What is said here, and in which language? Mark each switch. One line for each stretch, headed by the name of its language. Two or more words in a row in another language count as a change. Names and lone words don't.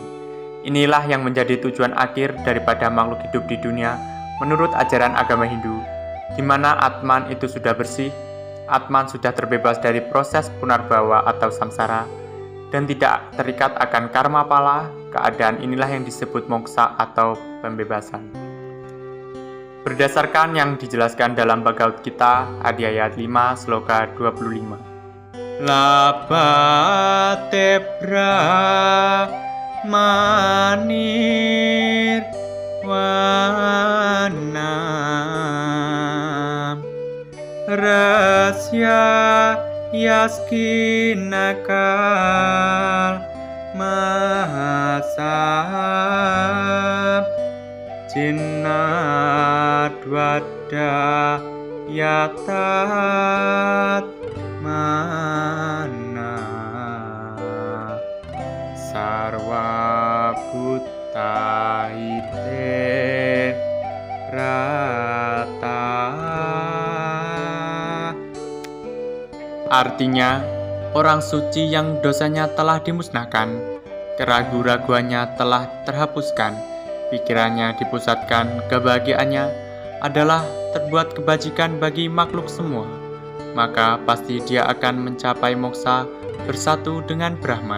Indonesian: Inilah yang menjadi tujuan akhir daripada makhluk hidup di dunia menurut ajaran agama Hindu, di mana Atman itu sudah bersih, Atman sudah terbebas dari proses punarbawa atau samsara, dan tidak terikat akan karma pala. Keadaan inilah yang disebut moksa atau pembebasan. Berdasarkan yang dijelaskan dalam Bhagavad Gita, Adhyaya 5, Sloka 25.
Sanskrit: Labate brahmanir wanam rasya yaskinakal mahasam jinnadwada yatat mana sarwa buta ite rata.
Indonesian: Artinya, orang suci yang dosanya telah dimusnahkan, keraguan-raguannya telah terhapuskan, pikirannya dipusatkan, kebahagiaannya adalah terbuat kebajikan bagi makhluk semua, maka pasti dia akan mencapai moksa bersatu dengan Brahman.